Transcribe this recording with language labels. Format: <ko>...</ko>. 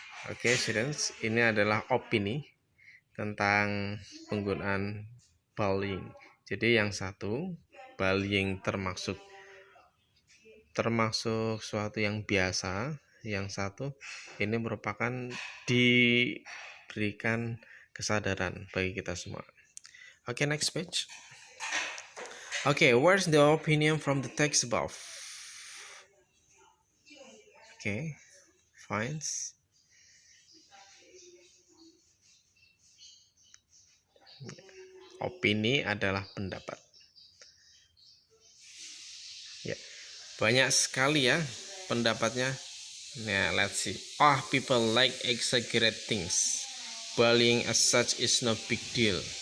<id>Oke, students, ini adalah opini tentang penggunaan bullying. Jadi yang satu, bullying termasuk suatu yang biasa. Yang satu, ini merupakan diberikan kesadaran bagi kita semua.</id> <en>Oke, next page. Oke, where's the opinion from the text above? Oke, fine.</en> <id>Opini adalah pendapat. Ya, banyak sekali ya pendapatnya.</id> <en>Nah, let's see. People like exaggerate things. Bullying as such is no big deal.</en>